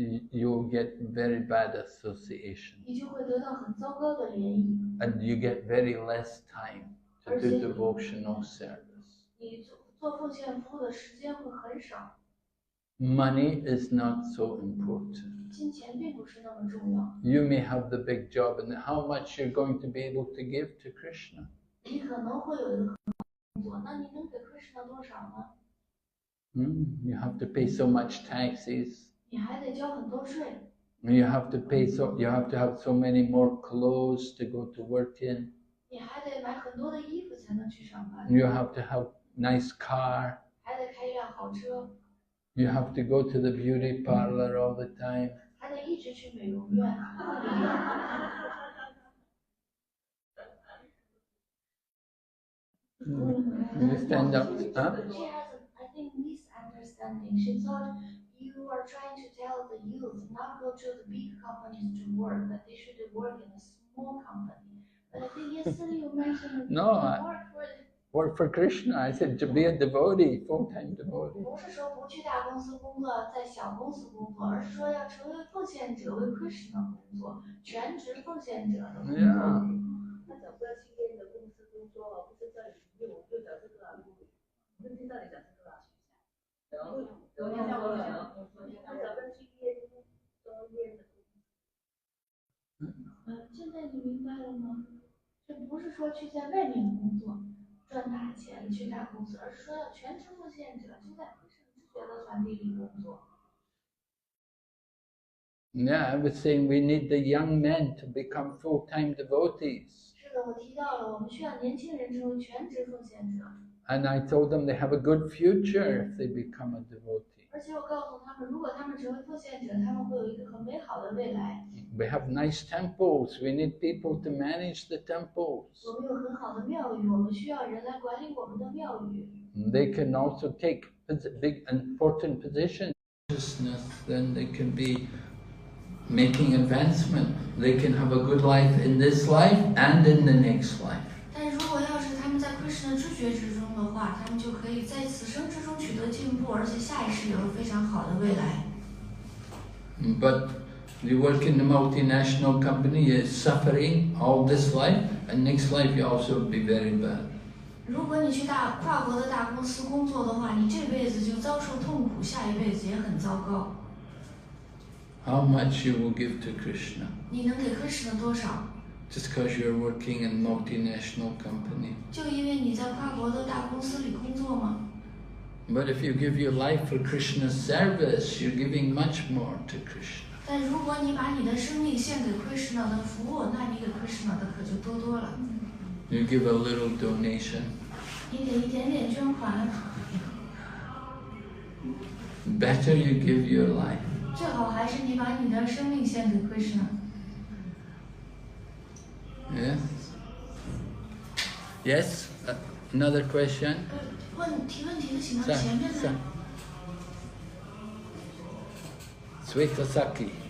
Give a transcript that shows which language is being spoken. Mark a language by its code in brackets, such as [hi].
[en] You'll get very bad association. [zh] 你就会得到很糟糕的联谊。 [en] And you get very less time to do devotional service. [zh] 你做奉献服务的时间会很少。 [en] Money is not so important. [zh] 金钱并不是那么重要。 [en] You may have the big job, and how much you're going to be able to give to Krishna. [zh] 你可能会有一个很好的工作，那你能给 Krishna 多少呢？ [en] You have to pay so much taxes. [zh] 你还得交很多税。 [en] You have to have so many more clothes to go to work in. [zh] 你还得买很多的衣服才能去上班。 [en] You have to have nice car. [zh] 还得开一辆好车。 [en] You have to go to the beauty parlor all the time. [zh] 还得一直去美容院。 [en] You stand up, huh? She has, I think, misunderstanding. She thought you are trying to tell the youth not go to the big companies to work, but they should work in a small company. But I think yesterday you mentioned No, work for Krishna. I said to be a devotee, full-time devotee. [zh] 不是说不去大公司工作，在小公司工作，而是说要成为奉献者，为 Krishna 工作，全职奉献者的工作。那讲说要去别人的公司工作，不是叫你用，就讲这个啊，问题到底讲这个啊，然后有点像我讲，他讲问去别人中间的公司。现在你明白了吗？这不是说去在外面工作赚大钱去大公司，而是说要全职奉献者，就在 Krishna 知觉的团体里工作。 [en] Yeah, I was saying we need the young men to become full-time devotees. [zh] 是的，我提到了，我们需要年轻人成为全职奉献者。 [en] And I told them they have a good future if they become a devotee. [zh] 而且我告诉他们，如果他们成为奉献者，他们会有一个很美好的未来。 [en] We have nice temples. We need people to manage the temples. [zh] 我们有很好的庙宇，我们需要人来管理我们的庙宇。 [en] They can also take big important positions. Then they can be making advancement. They can have a good life in this life and in the next life. [zh] 但如果要是他们在 Krishna 知觉之中的话，他们就可以在此生之中取得进步，而且下一世有非常好的未来。 [en] But you work in a multinational company, you're suffering all this life, and next life you also be very bad. [zh] 如果你去跨国的大公司工作的话，你这辈子就遭受痛苦，下一辈子也很糟糕。 [en] How much you will give to Krishna? [zh] 你能给 Krishna 多少？ [en] Just because you're working in a multinational company. [zh] 就因为你在跨国的大公司里工作吗？ [en] But if you give your life for Krishna's service, you're giving much more to Krishna. [zh] 但如果你把你的生命献给 Krishna 的服务，那你给 Krishna 的可就多多了。 [en] You give a little donation. [zh] 你给一点点捐款。 [en] Better you give your life. [zh] 最好还是你把你的生命献给 Krishna。 [en] Yes? Yes? Another question? [zh] 提问题的请到前面来。 Swetasaki.